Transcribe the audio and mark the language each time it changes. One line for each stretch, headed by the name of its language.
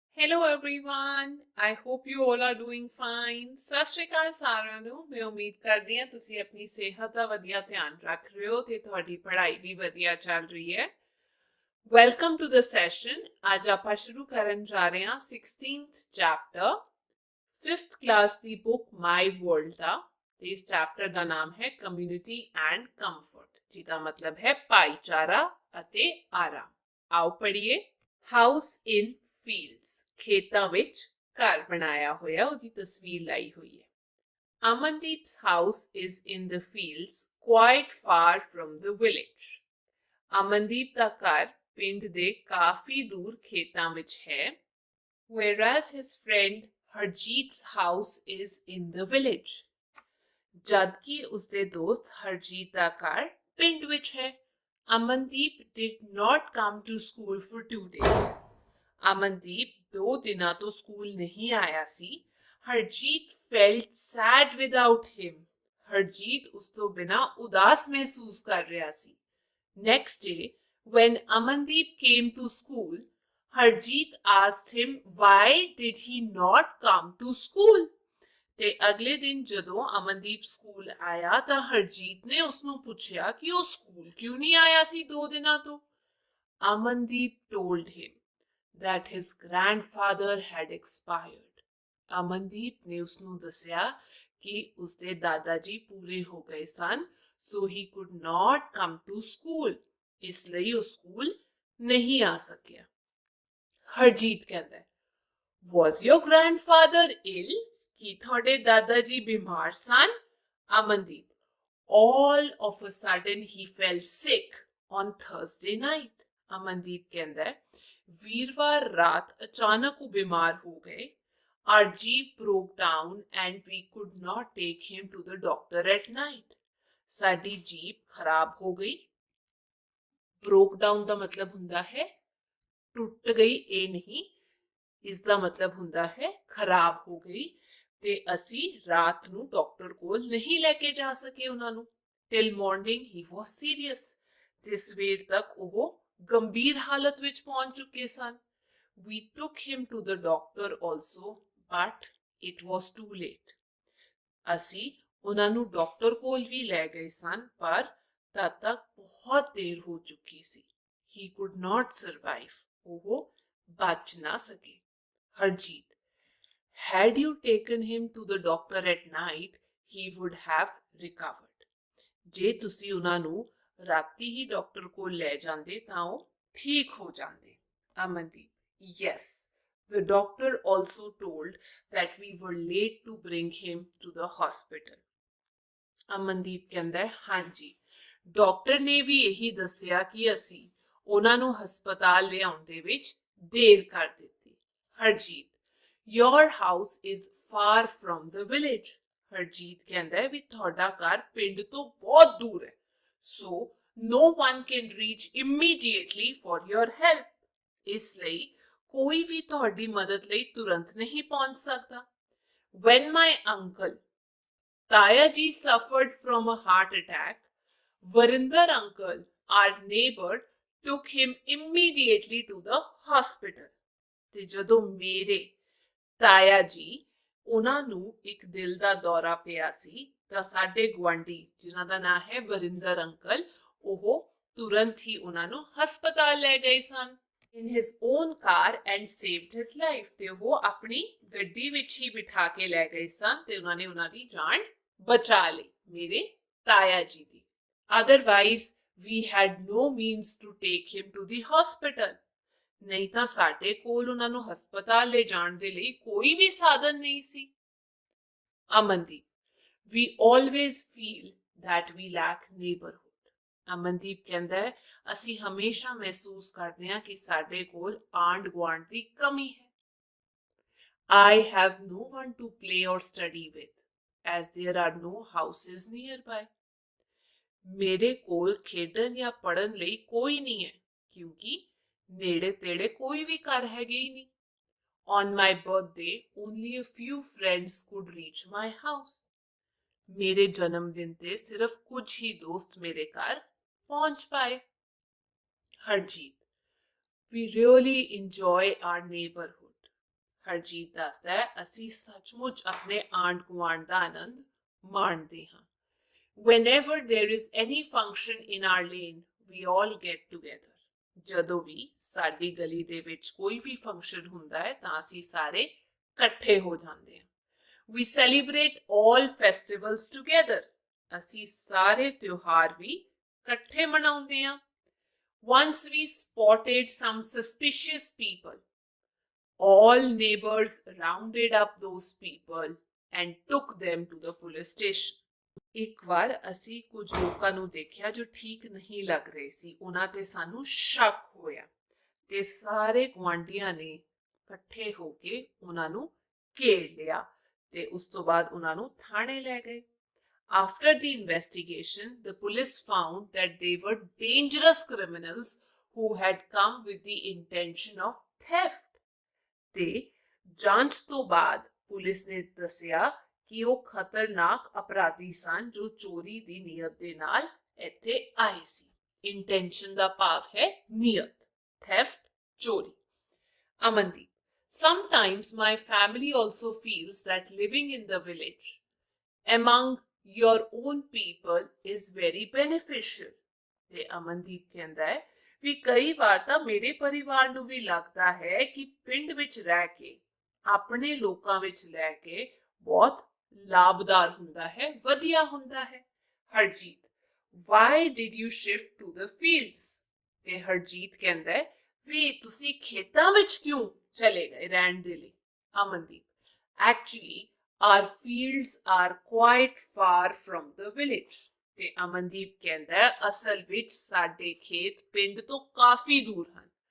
English: Hello everyone, I hope you all are doing fine.
Punjabi: ਸਤਿ ਸ਼੍ਰੀ ਅਕਾਲ ਸਾਰਿਆਂ ਨੂੰ। ਮੈਂ ਉਮੀਦ ਕਰਦੀ ਹਾਂ ਤੁਸੀਂ ਆਪਣੀ ਸਿਹਤ ਦਾ ਵਧੀਆ ਧਿਆਨ ਰੱਖ ਰਹੇ ਹੋ ਤੇ ਤੁਹਾਡੀ ਪੜ੍ਹਾਈ ਵੀ ਵਧੀਆ ਚੱਲ ਰਹੀ ਹੈ।
English: Welcome to the session.
Punjabi: ਅੱਜ ਆਪਾਂ ਸ਼ੁਰੂ ਕਰਨ ਜਾ ਰਹੇ ਹਾਂ 16th ਚੈਪਟਰ 5th ਕਲਾਸ ਦੀ ਬੁੱਕ ਮਾਈ ਵਰਲਡ ਦਾ। ਤੇ ਇਸ ਚੈਪਟਰ ਦਾ ਨਾਮ ਹੈ ਕਮਿਊਨਿਟੀ ਐਂਡ ਕੰਫਰਟ, ਜਿਹਦਾ ਮਤਲਬ ਹੈ ਭਾਈਚਾਰਾ ਅਤੇ ਆਰਾਮ। ਆਓ ਪੜ੍ਹੀਏ।
English: house in fields,
Punjabi: ਖੇਤਾਂ ਵਿੱਚ ਘਰ ਬਣਾਇਆ ਹੋਇਆ, ਉਹਦੀ ਤਸਵੀਰ ਲਾਈ ਹੋਈ ਹੈ।
English: Amandeep's house is in the fields quite far from the village.
Punjabi: Amandeep ਦਾ ਘਰ ਪਿੰਡ ਦੇ ਕਾਫੀ ਦੂਰ ਖੇਤਾਂ ਵਿੱਚ ਹੈ।
English: Whereas his friend Harjeet's house is in the village.
Punjabi: ਜਦਕਿ ਉਸਦੇ ਦੋਸਤ ਹਰਜੀਤ ਦਾ ਘਰ ਪਿੰਡ ਵਿੱਚ ਹੈ।
English: Amandeep did not come to school for 2 days.
Punjabi: Amandeep 2 ਦਿਨਾਂ ਤੋਂ ਸਕੂਲ ਨਹੀਂ ਆਇਆ ਸੀ।
English: Harjeet felt sad without him.
Punjabi: Harjeet ਉਸ ਤੋਂ ਬਿਨਾਂ ਉਦਾਸ ਮਹਿਸੂਸ ਕਰ ਰਿਹਾ ਸੀ।
English: Next day, when Amandeep came to school, Harjeet asked him why did he not come to school?
Punjabi: ਤੇ ਅਗਲੇ ਦਿਨ ਜਦੋਂ ਅਮਨਦੀਪ ਸਕੂਲ ਆਇਆ ਤਾਂ ਹਰਜੀਤ ਨੇ ਉਸਨੂੰ ਪੁੱਛਿਆ ਕਿ ਉਹ ਸਕੂਲ ਕਿਉਂ ਨਹੀਂ ਆਇਆ ਸੀ 2 ਦਿਨਾਂ ਤੋਂ।
English: Amandeep told him that his grandfather had expired.
Punjabi: Amandeep ਨੇ ਉਸਨੂੰ ਦੱਸਿਆ ਕਿ ਉਸਦੇ ਦਾਦਾ ਜੀ ਪੂਰੇ ਹੋ ਗਏ ਸਨ,
English: so he could not come to school.
Punjabi: ਇਸ ਲਈ ਉਹ ਸਕੂਲ ਨਹੀਂ ਆ ਸਕਿਆ।
English: Harjeet
Punjabi: ਕਹਿੰਦਾ ਹੈ,
English: was your grandfather ill?
Punjabi: ਕੀ ਤੁਹਾਡੇ ਦਾਦਾ ਜੀ ਬਿਮਾਰ ਸਨ?
English: Amandeep, all of a sudden he fell sick on Thursday night.
Punjabi: Amandeep ਕਹਿੰਦਾ ਹੈ, ਵੀਰਵਾਰ ਰਾਤ ਅਚਾਨਕ ਉਹ ਬਿਮਾਰ ਹੋ ਗਏ।
English: Our jeep broke down and we could not take him to the doctor at night.
Punjabi: ਸਾਡੀ ਜੀਪ ਖਰਾਬ ਹੋ ਗਈ। broke down ਦਾ ਮਤਲਬ ਹੁੰਦਾ ਹੈ ਟੁੱਟ ਗਈ, ਇਹ ਨਹੀਂ। ਇਸ ਦਾ ਮਤਲਬ ਹੁੰਦਾ ਹੈ ਖਰਾਬ ਹੋ ਗਈ ਤੇ ਅਸੀਂ ਰਾਤ ਨੂੰ ਡਾਕਟਰ ਕੋਲ ਨਹੀਂ ਲੈ ਕੇ ਜਾ ਸਕੇ ਉਹਨਾਂ ਨੂੰ।
English: Till morning he was serious.
Punjabi: ਤੇ ਸਵੇਰ ਤੱਕ ਉਹ ਗੰਭੀਰ ਹਾਲਤ ਵਿੱਚ ਪਹੁੰਚ ਚੁੱਕੇ ਸਨ।
English: We took him to the doctor also, but it was too late.
Punjabi: ਅਸੀਂ ਉਹਨਾਂ ਨੂੰ ਡਾਕਟਰ ਕੋਲ ਵੀ ਲੈ ਗਏ ਸਨ, ਪਰ ਤਦ ਤੱਕ ਬਹੁਤ ਦੇਰ ਹੋ ਚੁੱਕੀ ਸੀ।
English: He could not survive.
Punjabi: ਉਹ ਬਚ ਨਾ ਸਕੇ।
English: Harjeet, had you taken him to the doctor at night, he would have recovered.
Punjabi: ਜੇ ਤੁਸੀਂ ਉਹਨਾਂ ਨੂੰ ਰਾਤੀ ਹੀ ਡਾਕਟਰ ਕੋਲ ਲੈ ਜਾਂਦੇ ਤਾਂ ਉਹ ਠੀਕ ਹੋ ਜਾਂਦੇ।
English: Amandeep, yes, the doctor also told that we were late to bring him to the hospital.
Punjabi: Amandeep ਕਹਿੰਦਾ ਹੈ, ਹਾਂਜੀ, ਡਾਕਟਰ ਨੇ ਵੀ ਇਹੀ ਦੱਸਿਆ ਕਿ ਅਸੀਂ ਉਹਨਾਂ ਨੂੰ ਹਸਪਤਾਲ ਲਿਆਉਣ ਦੇ ਵਿੱਚ ਦੇਰ ਕਰ ਦਿੱਤੀ।
English: Harjeet, your house is far from the village.
Punjabi: Harjeet ਕਹਿੰਦਾ ਹੈ ਵੀ ਤੁਹਾਡਾ ਘਰ ਪਿੰਡ ਤੋਂ ਬਹੁਤ ਦੂਰ ਹੈ,
English: so no one can reach immediately for your help.
Punjabi: ਇਸ ਲਈ ਕੋਈ ਵੀ ਤੁਹਾਡੀ ਮਦਦ ਲਈ ਤੁਰੰਤ ਨਹੀਂ ਪਹੁੰਚ ਸਕਦਾ।
English: When my uncle Taya ji suffered from a heart attack, Varinder uncle, our neighbor, took him immediately to the hospital.
Punjabi: ਤੇ ਜਦੋਂ ਮੇਰੇ ਤਾਇਆ ਜੀ ਉਹਨਾਂ ਨੂੰ ਇੱਕ ਦਿਲ ਦਾ ਦੌਰਾ ਪਿਆ ਸੀ ਤਾਂ ਸਾਡੇ ਗੁਆਂਢੀ, ਜਿਨ੍ਹਾਂ ਦਾ ਨਾਮ ਹੈ ਵਰਿੰਦਰ ਅੰਕਲ, ਉਹ ਤੁਰੰਤ ਹੀ ਉਹਨਾਂ ਨੂੰ ਹਸਪਤਾਲ ਲੈ ਗਏ ਸਨ।
English: In his own car and saved his life.
Punjabi: ਤੇ ਉਹ ਆਪਣੀ ਗੱਡੀ ਵਿੱਚ ਹੀ ਬਿਠਾ ਕੇ ਲੈ ਗਏ ਸਨ ਤੇ ਉਹਨਾਂ ਨੇ ਉਹਨਾਂ ਦੀ ਜਾਨ ਬਚਾ ਲਈ, ਮੇਰੇ ਤਾਇਆ ਜੀ ਦੀ।
English: Otherwise, we had no means to take him to the hospital.
Punjabi: ਨਹੀਂ ਤਾਂ ਸਾਡੇ ਕੋਲ ਉਹਨਾਂ ਨੂੰ ਹਸਪਤਾਲ ਲੈ ਜਾਣ ਦੇ ਲਈ ਕੋਈ ਵੀ ਸਾਧਨ ਨਹੀਂ ਸੀ।
English: Amandeep, we always feel that we lack neighborhood.
Punjabi: Amandeep ਕਹਿੰਦਾ ਹੈ, ਅਸੀਂ ਹਮੇਸ਼ਾ ਮਹਿਸੂਸ ਕਰਦੇ ਹਾਂ ਕਿ ਸਾਡੇ ਕੋਲ ਆਂਢ ਗੁਆਂਢ ਦੀ ਕਮੀ ਹੈ।
English: I have no one to play or study with, as there are no houses nearby.
Punjabi: ਮੇਰੇ ਕੋਲ ਖੇਡਣ ਜਾਂ ਪੜ੍ਹਨ ਲਈ ਕੋਈ ਨਹੀਂ ਹੈ, ਕਿਉਂਕਿ ਨੇੜੇ ਤੇੜੇ ਕੋਈ ਵੀ ਘਰ ਹੈਗੇ ਹੀ ਨਹੀਂ।
English: On my birthday, only a few friends could reach my house.
Punjabi: ਮੇਰੇ ਜਨਮ ਦਿਨ ਤੇ ਸਿਰਫ ਕੁਝ ਹੀ ਦੋਸਤ ਮੇਰੇ ਘਰ ਪਹੁੰਚ ਪਾਏ।
English: Harjeet, we really enjoy our neighborhood.
Punjabi: Harjeet ਦੱਸਦਾ ਹੈ ਅਸੀਂ ਸੱਚਮੁੱਚ ਆਪਣੇ ਆਂਢ ਗੁਆਂਢ ਦਾ ਆਨੰਦ ਮਾਣਦੇ ਹਾਂ।
English: Whenever there is any function in our lane, we all get together.
Punjabi: ਜਦੋਂ ਵੀ ਸਾਡੀ ਗਲੀ ਦੇ ਵਿੱਚ ਕੋਈ ਵੀ ਫੰਕਸ਼ਨ ਹੁੰਦਾ ਹੈ ਤਾਂ ਅਸੀਂ ਸਾਰੇ ਇਕੱਠੇ ਹੋ ਜਾਂਦੇ ਹਾਂ।
English: We celebrate all festivals together.
Punjabi: ਅਸੀਂ ਸਾਰੇ ਤਿਉਹਾਰ ਵੀ ਇਕੱਠੇ ਮਨਾਉਂਦੇ ਹਾਂ।
English: Once we spotted some suspicious people. All neighbors rounded up those people and took them to the police station.
Punjabi: ਇੱਕ ਵਾਰ ਅਸੀਂ ਕੁਝ ਲੋਕਾਂ ਨੂੰ ਦੇਖਿਆ ਜੋ ਠੀਕ ਨਹੀਂ ਲੱਗ ਰਹੇ ਸੀ, ਉਹਨਾਂ ਤੇ ਸਾਨੂੰ ਸ਼ੱਕ ਹੋਇਆ ਤੇ ਸਾਰੇ ਗੁਆਂਢੀਆਂ ਨੇ ਇਕੱਠੇ ਹੋ ਕੇ ਉਹਨਾਂ ਨੂੰ ਘੇਰ ਲਿਆ ਤੇ ਉਸ ਤੋਂ ਬਾਅਦ ਉਹਨਾਂ ਨੂੰ ਥਾਣੇ ਲੈ ਗਏ।
English: After the investigation, the police found that they were dangerous criminals who had come with the intention of theft.
Punjabi: ਤੇ ਜਾਂਚ ਤੋਂ ਬਾਅਦ ਪੁਲਿਸ ਨੇ ਦੱਸਿਆ ਕਿ ਉਹ ਖਤਰਨਾਕ ਅਪਰਾਧੀ ਸਨ ਜੋ ਚੋਰੀ ਦੀ ਨੀਅਤ ਦੇ ਨਾਲ ਇੱਥੇ ਆਏ ਸੀ। ਇੰਟੈਂਸ਼ਨ ਦਾ ਭਾਵ ਹੈ ਨੀਅਤ, ਥੈਫਟ ਚੋਰੀ।
English: Amandeep, sometimes my family also feels that living in the village among your own people is very beneficial.
Punjabi: ਤੇ ਅਮਨਦੀਪ ਕਹਿੰਦਾ ਹੈ ਵੀ ਕਈ ਵਾਰ ਤਾਂ ਮੇਰੇ ਪਰਿਵਾਰ ਨੂੰ ਵੀ ਲੱਗਦਾ ਹੈ ਕਿ ਪਿੰਡ ਵਿੱਚ ਰਹਿ ਕੇ ਆਪਣੇ ਲੋਕਾਂ ਵਿੱਚ ਰਹਿ ਕੇ ਬਹੁਤ ਲਾਭਦਾਰ ਹੁੰਦਾ ਹੈ, ਵਧੀਆ ਹੁੰਦਾ ਹੈ।
English: Harjeet, why did you shift to the fields?
Punjabi: ਤੇ ਹਰਜੀਤ ਕਹਿੰਦਾ ਹੈ ਵੀ ਤੁਸੀਂ ਖੇਤਾਂ ਵਿੱਚ ਕਿਉਂ ਚਲੇ ਗਏ ਰਹਿਣ ਦੇ ਲਈ?
English: Amandeep, actually our fields are quite far from the village.
Punjabi: ਤੇ ਅਮਨਦੀਪ ਕਹਿੰਦਾ ਹੈ ਅਸਲ ਵਿੱਚ ਸਾਡੇ ਖੇਤ ਪਿੰਡ ਤੋਂ ਕਾਫੀ ਦੂਰ ਹਨ।